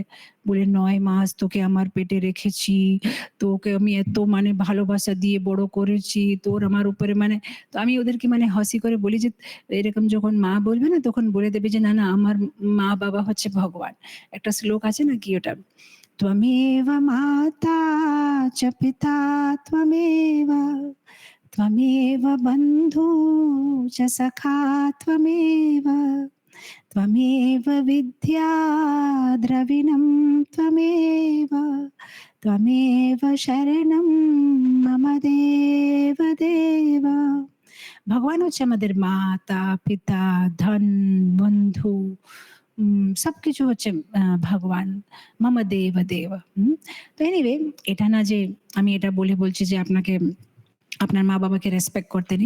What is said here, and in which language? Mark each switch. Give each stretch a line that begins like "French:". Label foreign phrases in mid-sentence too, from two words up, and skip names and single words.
Bangla: বলে ৯ মাস তোকে আমার পেটে রেখেছি। তোকে আমি এত মানে ভালোবাসা দিয়ে বড় করেছি। তোর আমার উপরে মানে" তো আমি ওদেরকে মানে হাসি করে বলি যে, "এরকম যখন মা বলবে না তখন বলে দেবে যে, 'না, না আমার মা-বাবা হচ্ছে ভগবান।' একটা শ্লোক আছে না কি ওটা?
Sanskrit: "त्वमेव माता च पिता त्वमेव" त्वमेव बन्धू च सखा त्वमेव त्वमेव विद्या द्रविणं त्वमेव त्वमेव शरणं मम देव देव
Bangla: ভগবান হচ্ছে আমাদের মাতা, পিতা, ধন, বন্ধু সবকিছু হচ্ছে ভগবান।
Sanskrit: मम देव देव।
Bangla: তো এনিওয়ে এটা না যে আমি এটা বলে বলছি যে আপনাকে আপনার মা-বাবাকে রেসপেক্ট করতে নেই।